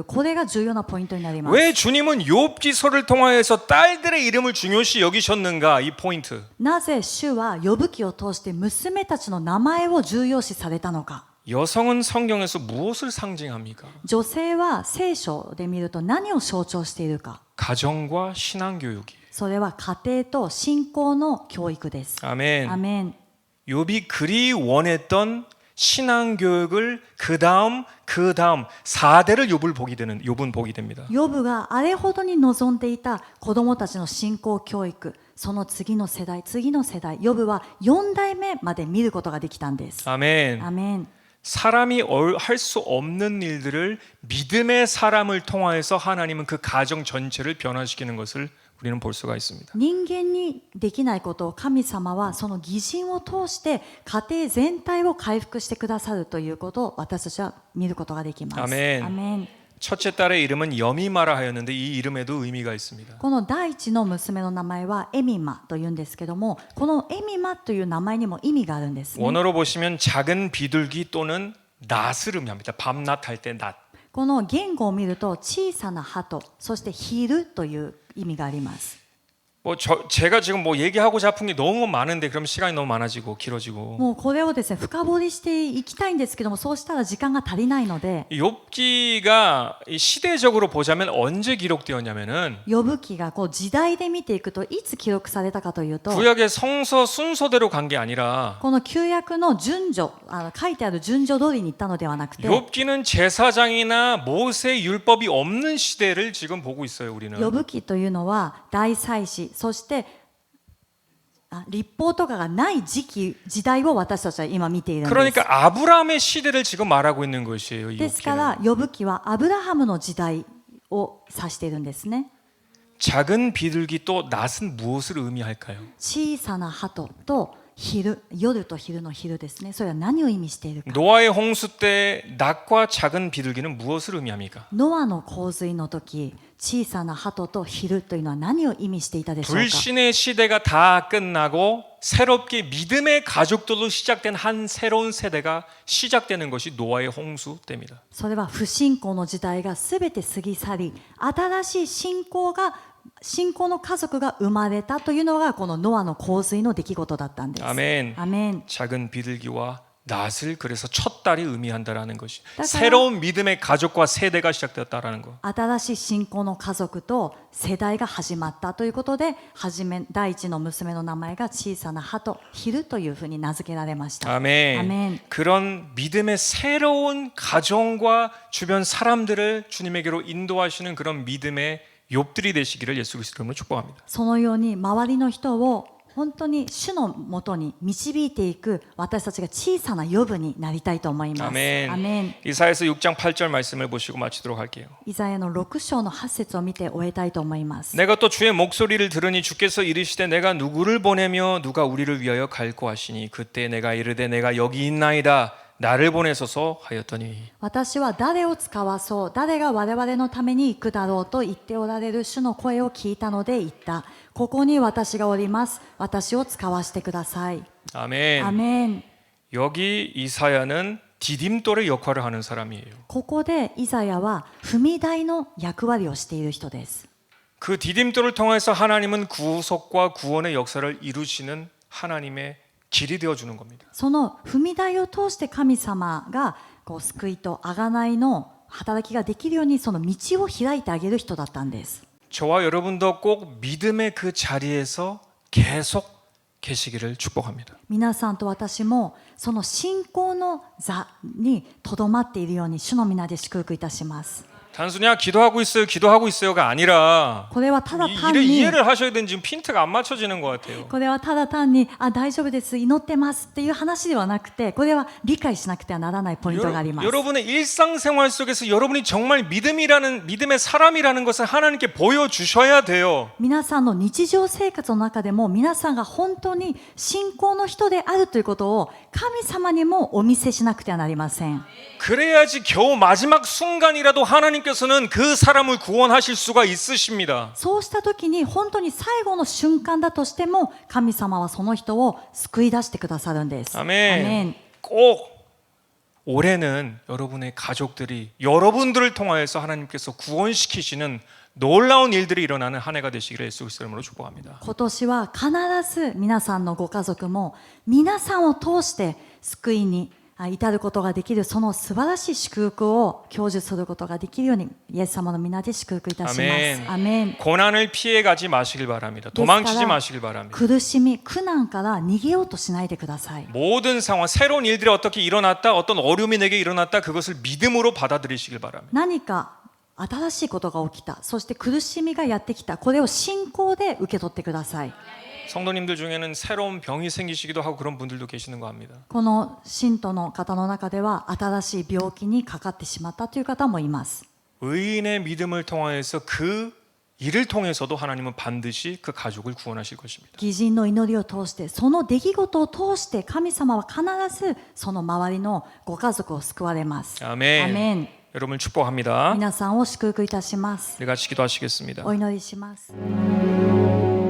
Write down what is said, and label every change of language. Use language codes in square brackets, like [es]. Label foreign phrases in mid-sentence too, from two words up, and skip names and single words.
[ja] これが重要なポイントになります。 [ko] 왜 주님은 욥기서를 통하여서 딸들의 이름을 중요시 여기셨는가 이 포인트. [ja] なぜ主は呼ぶ記を通して娘たちの名前を重要視されたのか。 [ko] 여성은 성경에서 무엇을 상징합니까? [ja] 女性は聖書で見ると何を象徴しているか。 [ko] 가정과 신앙 교육이에요. [ja] それは家庭と信仰の教育です。 [ko] 아멘. [ja] アメン。 [ko] 욥이 그리 원했던 신앙 교육을 그 다음 4대를 욥은 보게 됩니다. [ja] ヨブがあれほどに望んでいた子供たちの信仰教育、その次の世代、ヨブは4代目まで見ることができたんです。 [ko] 아멘. [ja] アメン。 [ko] 사람이 할 수 없는 일들을 믿음의 사람을 통하여서 하나님은 그 가정 전체를 변화시키는 것을 우리는 볼 수가 있습니다. [ja] 人間にできないことを神様はその義人を通して家庭全体を回復してくださるということを私たちは見ることができます。 [ko] 아멘. [ja] アメン。 [ko] 첫째 딸의 이름은 여미마라 하였는데 이 이름에도 의미가 있습니다. [ja] この第一の娘の名前はエミマというんですけども、このエミマという名前にも意味があるんですね。 [ko] 원어로 보시면 작은 비둘기 또는 낫을 의미합니다. 밤낮 할 때 낫. [ja] この言語を見ると小さな鳩、そして昼という意味があります。 [ko] 제가 지금 얘기하고자 싶은 게 너무 많은데 그럼 시간이 너무 많아지고 길어지고. [ja] もうこれをですね深掘りしていきたいんですけども、そうしたら時間が足りないので、 [ko] 욥기가 시대적으로 보자면 언제 기록되었냐면은 [ja] 呼ぶ記がこう時代で見ていくといつ記録されたかというと、 [ko] 구약의 성서 순서대로 간 게 아니라 [ja] この旧約の順序、書いてある順序通りに行ったのではなくて、 [ko] 욥기는 제사장이나 모세 율법이 없는 시대를 지금 보고 있어요. 우리는. [ja] 呼ぶ記というのは大祭司、そして立法とかがない時代を私たちは今見ているんです。 [ko] 그러니까 아브라함의 시대를 지금 말하고 있는 것이에요. 이 [ja] ですか [ko] 욥기는. [ja] ら呼ぶ記はアブラハムの時代を指しているんですね。 [ko] 작은 비둘기 또 낫은 무엇을 의미할까요? [ja] 小さな鳩と昼、夜と昼の昼ですね。それは何を意味しているか。 [ko] 노아의 홍수 때 낫과 작은 비둘기는 무엇을 의미합니까? [ja] ノアの洪水の時、小さな鳩と昼というのは何を意味していたでしょうか。 [ko] 불신의 시대가 다 끝나고 새롭게 믿음의 가족들로 시작된 한 새로운 세대가 시작되는 것이 노아의 홍수 때입니다. [ja] それは不信仰の時代がすべて過ぎ去り、新しい信仰の家族が生まれたというのがこのノアの洪水の出来事だったんです。 [ko] 아멘. [ja] アメン。 [ko] 작은 비둘기와 낫을 그래서 첫 딸이 의미한다라는 것이 따라서- 새로운 믿음의 가족과 세대가 시작되었다라는 거. [ja] 新しい信仰の家族と世代が始まったということで、第一の娘の名前が小さな鳩、昼というふうに名付けられました。 [ko] 아멘. 아멘. 그런 믿음의 새로운 가정과 주변 사람들을 주님에게로 인도하시는 그런 믿음의 욥들이 되시기를 예수 그리스도 이름으로 축복합니다. [ja] そのように周りの人を本当に主のもとに導いていく私たちが小さな呼ぶになりたいと思います。 [ko] 아멘. [ja] アメン。 [ko] 이사야서 6장 8절 말씀을 보시고 마치도록 할게요. [ja] イザヤの6章の8節を見て終えたいと思います。 [ko] 내가 또 주의 목소리를 들으니 주께서 이르시되 내가 누구를 보내며 누가 우리를 위하여 갈고 하시니 그때 내가 이르되 내가 여기 있나이다 나를 보내소서 하였더니 [ja] 私は誰を使わそう、誰が我々のために行くだろうと言っておられる主の声を聞いたので言った。ここに私がおります。私を使わせてください。 [ko] 아멘. [ja] アメン。 [ko] 여기 이사야는 디딤돌의 역할을 하는 사람이에요. [ja] ここでイザヤは踏み台の役割をしている人です。 [ko] 그 디딤돌을 통해서 하나님은 구속과 구원의 역사를 이루시는 하나님의 길이 되어 주는 겁니다. [ja] その踏み台を通して神様が救いと贖いの働きができるようにその道を開いてあげる人だったんです。 [ko] 저와 여러분도 꼭 믿음의 그 자리에서 계속 계시기를 축복합니다. [ja] 皆さんと私もその信仰の座にとどまっているように主の皆で祝福いたします。 [ko] 단순히 기도하고 있어요가 아니라 [ja] これはただ単に [ko] 이해를 하셔야 되는 지금 핀트가 안 맞춰지는 것 같아요. [ja] これはただ単に大丈夫です祈ってますっていう話ではなくて、これは理解しなくてはならないポイントがあります。 [ko] 여러분의 일상생활 속에서 여러분이 정말 믿음의 사람이라는 것을 하나님께 보여주셔야 돼요. [ja] 皆さんの日常生活の中でも皆さんが本当に信仰の人であるということを神様にもお見せしなくてはなりません。 [ko] 그래야지 겨우 마지막 순간이라도 하나님께서는 그 사람을 구원하실 수가 있으십니다. [ja] そうした時に本当に最後の瞬間だとしても神様はその人を救い出してくださるんです。 [ko] 아멘. 꼭 올해는 여러분의 가족들이 여러분들을 통하여서 하나님께서 구원시키시는 놀라운 일들이 일어나는 한 해가 되시기를 예수 그리스도 이름으로 축복합니다. [ja] 今年は必ず皆さんのご家族も皆さんを通して救いに至ることができるその素晴らしい祝福を享受することができるようにイエス様の皆で祝福いたします。 [ko] 아멘. [ja] アメン。 [ko] 고난을 피해가지 마시길 바랍니다. 도망치지 마시길 바랍니다. [ja] 苦しみ苦難から逃げようとしないでください。 [ko] 모든 상황, 새로운 일들이 어떻게 일어났다, 어떤 어려움이 내게 일어났다, 그것을 믿음으로 받아들이시길 바랍니다. [ja] 何か新しいことが起きた、そして苦しみがやってきた、これを信仰で受け取ってください。 [ko] 성도님들 중에는 새로운 병이 생기시기도 하고 그런 분들도 계시는 거 압니다. [ja] この信徒の方の中では新しい病気にかかってしまったという方もいます。 [ko] 의인의 믿음을 통하여서 그 일을 통해서도 하나님은 반드시 그 가족을 구원하실 것입니다. [ja] 義人の祈りを通して、その出来事を通して神様は必ずその周りのご家族を救われます。 [ko] 아멘. [ja] アメン。 [ko] 여러분을 축복합니다. [ja] 皆さんを祝福いたします。 [ko] 우리 같이 기도하시겠습니다. [ja] お祈りします。